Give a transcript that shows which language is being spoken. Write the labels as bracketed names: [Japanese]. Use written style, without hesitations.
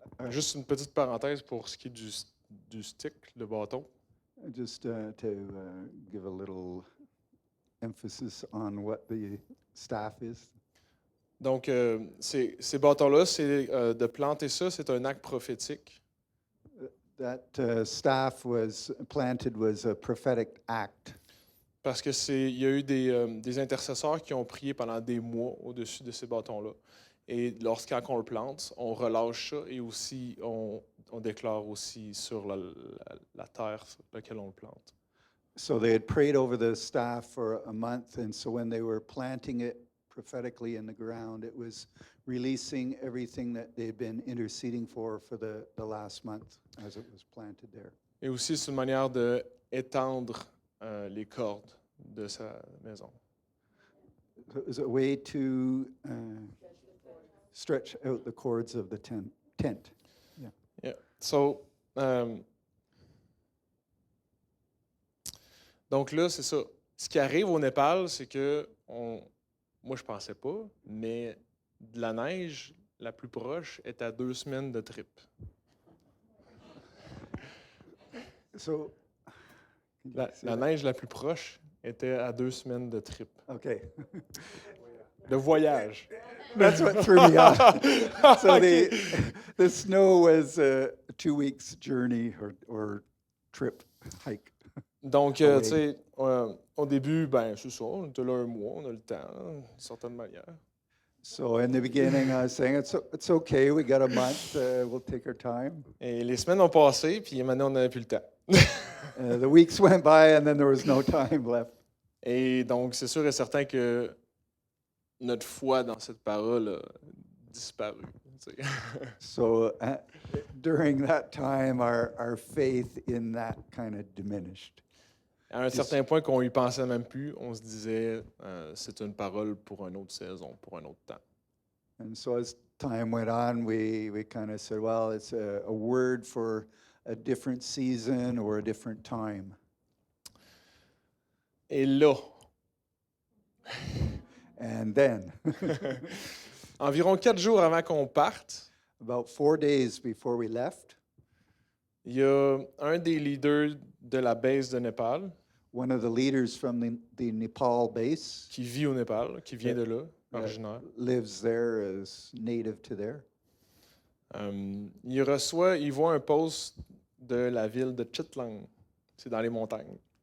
[French] Juste une petite parenthèse pour ce qui est du stick, le bâton. [English] Just to give a little emphasis on what the staff is. [French] Donc, ces bâtons-là, de planter ça, c'est un acte prophétique. [English] That staff was planted was a prophetic act. [French] Parce que il y a eu des intercesseurs qui ont prié pendant des mois au-dessus de ces bâtons-là. Et quand on le plante, on relâche ça et aussi on déclare aussi sur la terre sur laquelle on le plante. [English] So they had prayed over the staff for a month, and so when they were planting it prophetically in the ground, it was releasing everything that they'd been interceding for the last month as it was planted there. [French] Et aussi, c'est une manière d'étendre les cordes de sa maison. [English] So it was a way to stretch out the cords of the tent. [French] Yeah. So, donc là, c'est ça. Ce qui arrive au Népal, c'est que moi, je pensais pas, mais de la neige la plus proche est à 2 semaines de trip. [English] So [French] La neige la plus proche était à 2 semaines de trip. [English] okay. [French] De voyage. [English] That's what threw me off. So the snow was a 2 weeks journey or trip, hike. [French] Donc, tu oui. sais, au début, ben c'est ça, on était là un mois, on a le temps, d'une certaine manière. [English] So in the beginning, I was saying, it's okay, we got a month, we'll take our time. [French] Et les semaines ont passé, puis maintenant, on n'avait plus le temps. The weeks went by and then there was no time left. Et donc, c'est sûr et certain que notre foi dans cette parole a disparu. Tu sais. [English] So during that time, our faith in that kind of diminished. [French] À un certain point qu'on y pensait même plus, on se disait, c'est une parole pour une autre saison, pour un autre temps. [English] And so as time went on, we kind of said, well, it's a word for a different season or a different time. [French] Et là, [English] And then, [French] environ 4 jours avant qu'on parte, [English] about 4 days before we left, [French] il y a un des leaders de la base de Népal [English] one of the leaders from the Nepal base [French] qui vit au Népal, qui vient de là, originaire. [English] lives there, is native to there. [French] Il voit un post de la ville de Chitlang. C'est dans les montagnes.